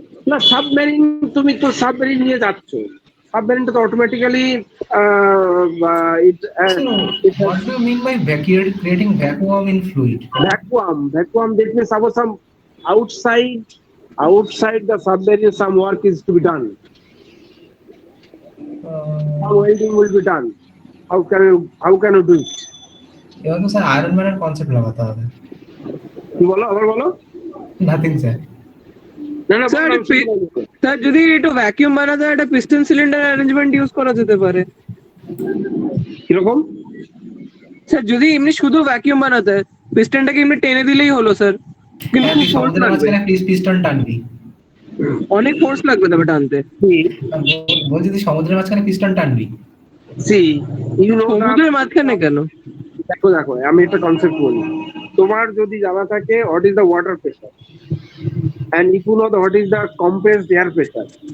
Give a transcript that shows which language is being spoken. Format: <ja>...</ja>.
<bn>না সাবমেরিন তুমি তো সাবমেরিন নিয়ে যাচ্ছ সাবমেরিনটা তো automatically</bn> <en>What do you mean by creating vacuum in fluid? vacuum that means suppose some outside the submarine some work is to be done some welding will be done how can you do it</en> <bn>এবার তো sir iron ম্যানের concept লাগাতে হবে। কি বলো আবার বলো nothing sir. না না স্যার স্যার যদি একটু ভ্যাকিউম বানাতে হয় একটা পিস্টন সিলিন্ডার অ্যারেঞ্জমেন্ট ইউজ করা যেতে পারে কিরকম স্যার যদি এমনি শুধু ভ্যাকিউম বানাতে হয় পিস্টনটাকে এমনি টেনে দিলেই হলো স্যার কিন্তু খুব ফোর্স সমুদ্রের লাগবে মাঝখানে পিস্টন টানবি, অনেক ফোর্স লাগবে তবে টানতে বলছি তুই সমুদ্রের মাঝখানে পিস্টন টানবি।</bn> <en>see you know</en> <bn>সমুদ্রের মাঝখানে কেন দেখো আমি একটা কনসেপ্ট বলি তোমার যদি জানা থাকে</bn> <en>what is the water pressure and if you know what is the compressed air pressure</en>